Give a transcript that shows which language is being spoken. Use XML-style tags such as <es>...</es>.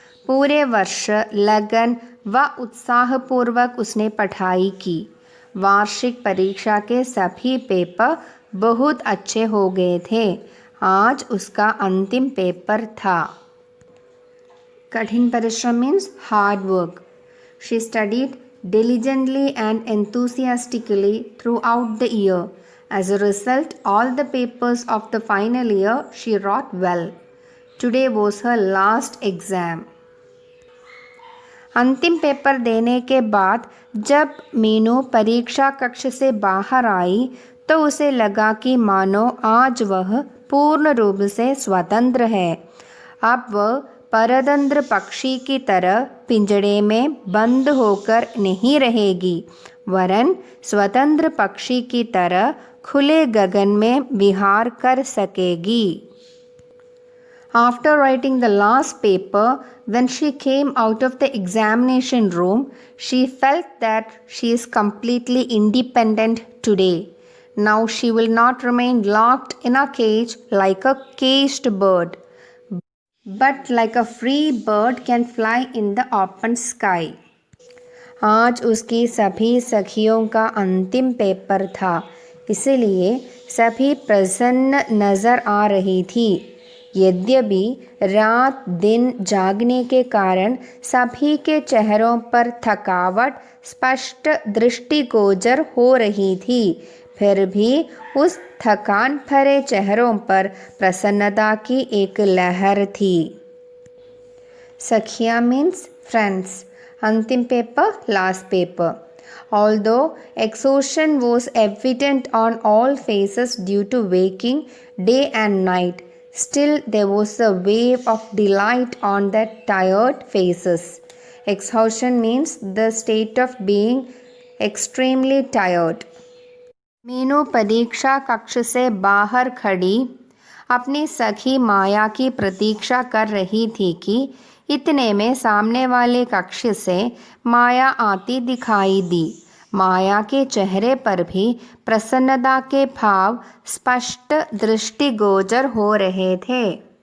<hi>पूरे वर्ष लगन व उत्साहपूर्वक उसने पढ़ाई की। वार्षिक परीक्षा के सभी पेपर बहुत अच्छे हो गए थे। आज उसका अंतिम पेपर था। कठिन परिश्रम</hi> <en>Means hard work. She studied diligently and enthusiastically throughout the year. As a result, all the papers of the final year she wrote well. Today was her last exam.</en> <hi>अंतिम पेपर देने के बाद जब मीनू परीक्षा कक्ष से बाहर आई तो उसे लगा कि मानो आज वह पूर्ण रूप से स्वतंत्र है। अब वह परतंत्र पक्षी की तरह पिंजड़े में बंद होकर नहीं रहेगी, वरन स्वतंत्र पक्षी की तरह खुले गगन में विहार कर सकेगी।</hi> <en>After writing the last paper, when she came out of the examination room, she felt that she is completely independent today. Now she will not remain locked in a cage like a caged bird, but like a free bird can fly in the open sky.</en> <hi>आज उसकी सभी सखियों का अंतिम paper था, इसलिए सभी प्रसन्न नजर आ रही थी। यद्यपि रात दिन जागने के कारण सभी के चेहरों पर थकावट स्पष्ट दृष्टिगोचर हो रही थी, फिर भी उस थकान भरे चेहरों पर प्रसन्नता की एक लहर थी। सखिया</hi> <en>Means friends.</en> <hi>अंतिम paper</hi> <en>Last paper. Although exhaustion was evident on all faces due to waking day and night, still there was a wave of delight on their tired faces. Exhaustion means the state of being extremely tired.</en> <hi>Meenu परीक्षा कक्ष से बाहर खड़ी अपनी सखी माया की प्रतीक्षा कर रही थी कि इतने में सामने वाले कक्ष से माया आती दिखाई दी। माया के चेहरे पर भी प्रसन्नता के भाव स्पष्ट दृष्टिगोचर हो रहे थे।</hi>